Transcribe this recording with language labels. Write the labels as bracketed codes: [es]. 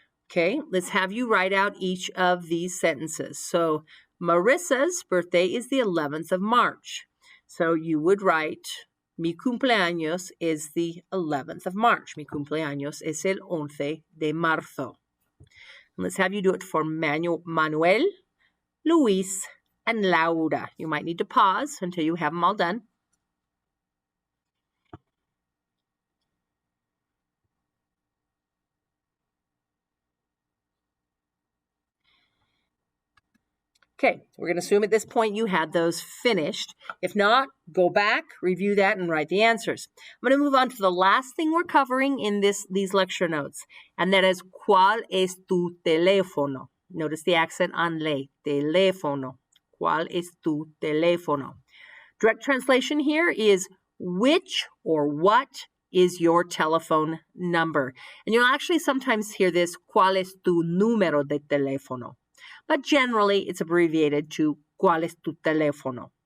[en] Okay, let's have you write out each of these sentences. So Marissa's birthday is the 11th of March. So you would write, [es] mi cumpleaños [en] is the 11th of March. [es] Mi cumpleaños es el 11 de marzo. [en] And let's have you do it for Manuel, Luis, and Laura. You might need to pause until you have them all done. Okay, we're going to assume at this point you had those finished. If not, go back, review that, and write the answers. I'm going to move on to the last thing we're covering in these lecture notes, and that is, [es] ¿cuál es tu teléfono? [en] Notice the accent on le, teléfono. [es] ¿Cuál es tu teléfono? [en] Direct translation here is, which or what is your telephone number? And you'll actually sometimes hear this, [es] ¿cuál es tu número de teléfono? [en] But generally, it's abbreviated to [es] ¿cuál es tu teléfono?